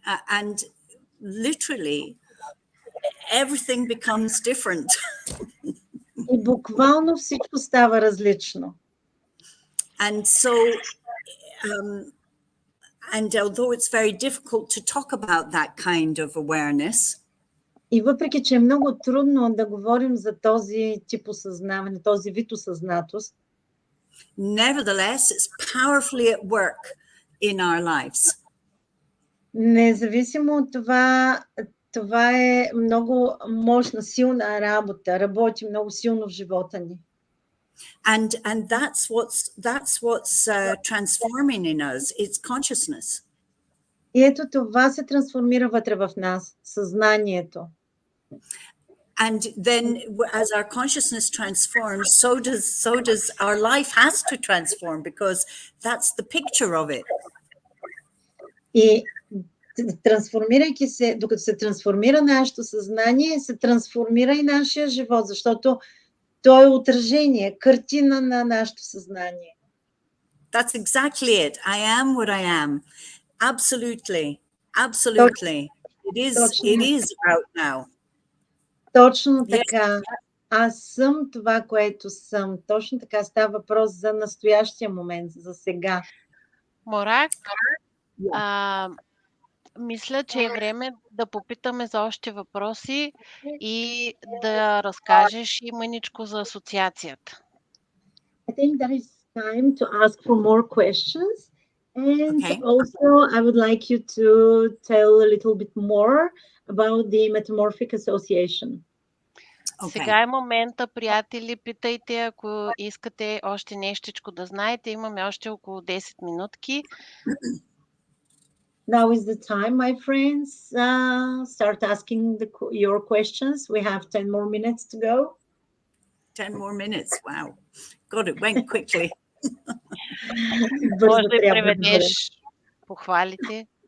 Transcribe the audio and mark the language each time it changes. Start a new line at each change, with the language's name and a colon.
English: And literally, everything becomes different.
Bulgarian: И буквално всичко става различно.
English: And so, and although it's very difficult to talk about that kind of awareness,
Bulgarian: и въпреки, че е много трудно да говорим за този тип осъзнаване, този вид осъзнатост,
English: nevertheless, it's powerfully at work in our lives.
Bulgarian: Независимо от това, това е много мощна, силна работа, работи много силно в живота ни.
English: And that's what's transforming in us. It's consciousness.
Bulgarian: И ето това се трансформира вътре в нас, съзнанието.
English: And then as our consciousness transforms, so does our life has to transform, because that's the picture of it.
Bulgarian: И трансформирайки се, докато се трансформира нашето съзнание, се трансформира и нашия живот, защото то е отражение, картина на нашето съзнание.
English: That's exactly it. I am what I am. Absolutely. Absolutely. It is out now.
Bulgarian: Точно така. Аз съм това, което съм. Точно така става въпрос за настоящия момент, за сега. Мораг, мисля, че е време да попитаме за още въпроси и да разкажеш и мъничко за асоциацията.
English: I think that is time to ask for more questions. And Okay. also, I would like you to tell a little bit more about the Metamorphic Association. Okay.
Bulgarian: Сега е момента, приятели, питайте, ако искате още нещичко да знаете. Имаме още около 10 минутки.
English: Now is the time, my friends. Start asking your questions. We have 10 more minutes to go. 10 more minutes. Wow. God, it went quickly.
Bulgarian: Може да преведеш похвалите.